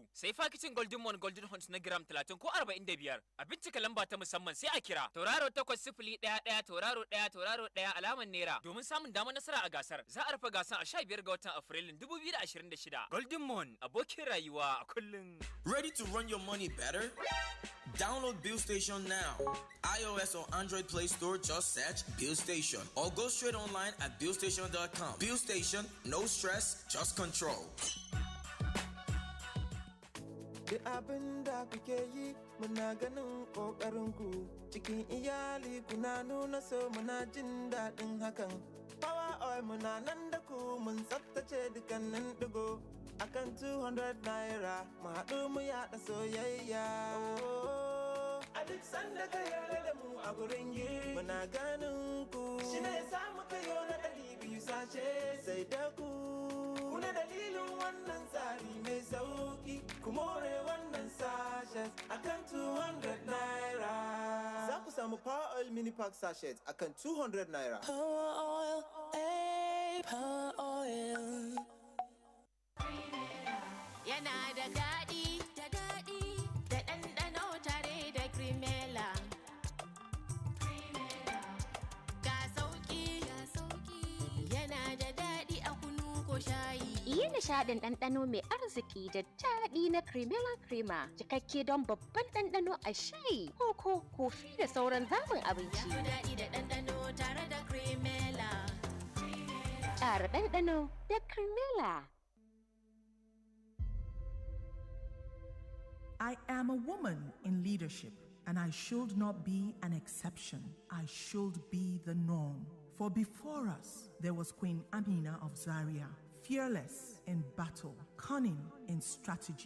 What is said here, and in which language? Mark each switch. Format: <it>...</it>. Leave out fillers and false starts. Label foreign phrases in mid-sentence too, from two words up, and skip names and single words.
<ha>Sai fakicin Golden Mon Golden Hunt na gram 30 ko 45. A bincika lamba ta musamman sai a kira. Tauraro 8011 tauraro 1 tauraro 1 alaman naira domin samun damar nasara a gasar. Za a rufe gasar a 15 ga watan Afrilun 2026. Golden Mon abokin rayuwa a kullum.</ha> <en>Ready to run your money better? Download Bill Station now. iOS or Android Play Store, just search Bill Station or go straight online at billstation.com. Bill Station, no stress, just control.</en> <ha>Duk abin da kuke yi muna ganin ƙoƙarinku cikin iyali kuna nuna so muna jin daɗin hakan. Power oil muna nan da ku mun tsaftace dukkanin ɗigo akan 200 naira mu haɗu mu yaɗa soyayya. A duk sanda ka yarda da mu a gurin yi muna ganin ku shi ne sa muka yi na 200 sashe sai da ku. Kuna dalilin wannan tsari mai sauki ku more wannan sashes akan 200 naira. Za ku samu Power Oil Mini Pack sachet akan 200 naira. Power Oil, Power Oil. Yana da daɗi, da ɗanɗano tare da Cremella. Ga sauƙi, yana da daɗi a kunu ko shayi. Yi nishaɗin ɗanɗano mai arziki da daɗi na Cremella Crema, cikakke don babban ɗanɗano a shayi, koko, kofi da sauran zaɓin abinci. Ya daɗi da ɗanɗano tare da Cremella. Ƙara ɗanɗano da Cremella.</ha> <en>I am a woman in leadership, and I should not be an exception. I should be the norm. For before us, there was Queen Amina of Zaria, fearless in battle, cunning in strategy.</en>